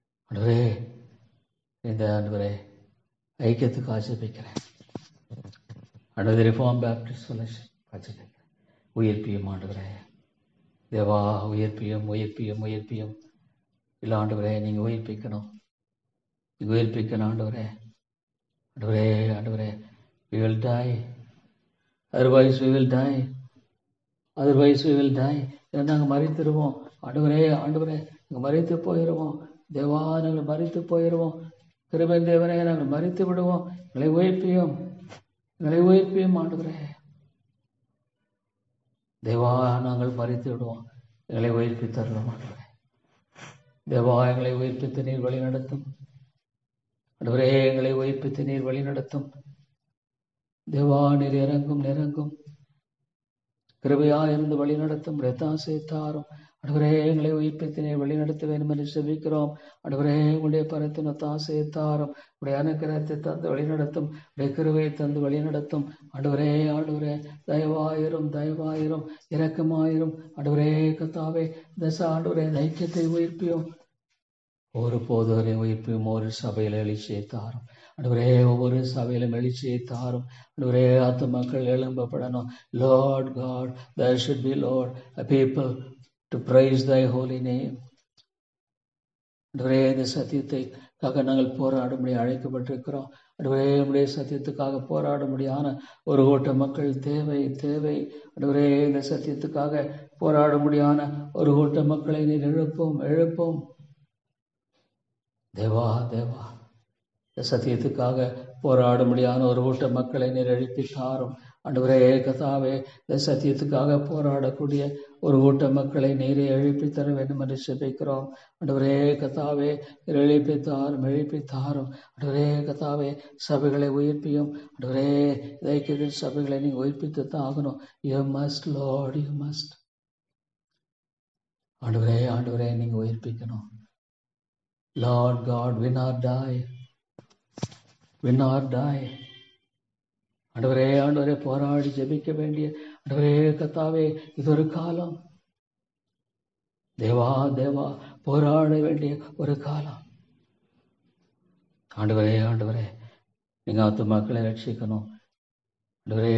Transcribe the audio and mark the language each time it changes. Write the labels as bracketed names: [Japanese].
[Tamil] ஆண்டவரே, இந்த ஆண்டவரே ஐக்கியத்துக்கு ஆட்சேபிக்கிறேன். ஆண்டவரே, ரிஃபார்ம் பேப்டிஸ்ட் ஃபெலோஷிப் ஆட்சேபிக்கிறேன். உயிர்ப்பியும் ஆண்டவரே, தேவா உயிர்ப்பியும் உயிர்ப்பியும் உயிர்ப்பியும். இல்லை ஆண்டவரே, நீங்கள் உயிர்ப்பிக்கணும், நீங்கள் உயிர்ப்பிக்கணும் ஆண்டவரே. ஆண்டவரே ஆண்டவரே, [English] we will die, otherwise we will die, otherwise we will die. [Tamil] நாங்கள் மறித்துருவோம் ஆண்டவரே. ஆண்டவரே, நாங்கள் மறித்து போயிடுவோம் தேவா, நாங்கள் மறித்து போயிடுவோம். கிருபையின் தேவனே, நாங்கள் மறித்து விடுவோம். எங்களை உயிர்ப்பியும், எங்களை உயிர்ப்பியும் ஆண்டவரே. தேவா, நாங்கள் மறித்து விடுவோம், எங்களை உயிர்ப்பித்தருளும் ஆண்டவரே. தேவா, எங்களை உயிர்ப்பித்து நீர் வழி நடத்தும் ஆண்டவரே. எங்களை உயிர்ப்பித்து நீர் வழி நடத்தும் தேவா. நீர் இறங்கும் கிருபையா இருந்து வழி நடத்தும் ரத்தாசை தாரும் ஆண்டவரே. எங்களை உயிர்ப்பித்து நீர் வழி நடத்த வேண்டும் என்று செபிக்கிறோம் ஆண்டவரே. உங்களுடைய பரத்தின் ஒத்தாசையை தாரும், உடைய அனுக்கிரகத்தை தந்து வழி நடத்தும், உடைய கிருபையை தந்து வழி நடத்தும் ஆண்டவரே. ஆண்டவரே, தயவாயிரும் தயவாயிரும், இரக்கமாயிரும் ஆண்டவரே. கர்த்தாவே, இந்த ஆண்டவரே ஐக்கியத்தை உயிர்ப்பியும், ஒவ்வொரு போதவரையும் உயிர்ப்பியும், ஒவ்வொரு சபையில எழுச்சியை தாரும் ஆண்டவரே. ஒவ்வொரு சபையிலும் எழுச்சியை தாரும் ஆண்டவரே. ஆத்துமாக்கள் எழும்பப்படணும். [English] Lord God, there should be, Lord, a people to praise thy holy name. [Tamil] ஆண்டவரே, இந்த சத்தியத்தைக்காக நாங்கள் போராடும்படி அழைக்கப்பட்டிருக்கிறோம் ஆண்டவரே. நம்முடைய சத்தியத்துக்காக போராடும்படியான ஒரு கூட்ட மக்கள் தேவை தேவை ஆண்டவரே. இந்த சத்தியத்துக்காக போராடும்படியான ஒரு கூட்ட மக்களை நீர் எழுப்போம் எழுப்போம் தேவா தேவா. இந்த சத்தியத்துக்காக போராடும்படியான ஒரு கூட்ட மக்களை நீர் எழுப்பி தாரும் ஆண்டவரே. கர்த்தாவே, இந்த சத்தியத்துக்காக போராடக்கூடிய ஒரு கூட்ட மக்களை நீரே எழுப்பி தர வேண்டும் என்று செபிக்கிறோம் ஆண்டவரே. கர்த்தாவே, எழுப்பி தாரும் எழுப்பி தாரும் ஆண்டவரே. கர்த்தாவே, சபைகளை உயிர்ப்பியும் ஆண்டவரே. இதைக்கு சபைகளை நீங்க உயிர்ப்பித்து தான் ஆகணும். [English] you must Lord, you must [Tamil] ஆண்டவரே. ஆண்டவரே, நீங்க உயிர்ப்பிக்கணும். [English] Lord God, win or die, win or die [Tamil] ஆண்டவரே. ஆண்டவரே, போராடி ஜெபிக்க வேண்டிய ஆண்டவரே. கர்த்தாவே, இது ஒரு காலம் தேவா தேவா, போராட வேண்டிய ஒரு காலம் ஆண்டவரே. ஆண்டவரே, நீங்க ஆத்துமாக்களை ரட்சிக்கணும் ஆண்டவரே.